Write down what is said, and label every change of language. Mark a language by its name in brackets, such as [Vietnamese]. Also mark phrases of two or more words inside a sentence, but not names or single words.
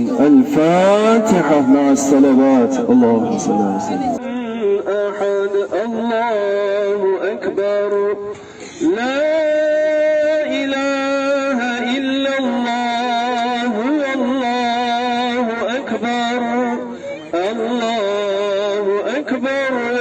[Arabic] الفاتحة مع الصلوات. اللهم صل عليه و سلم. أحد الله أكبر لا إله إلا الله والله أكبر الله أكبر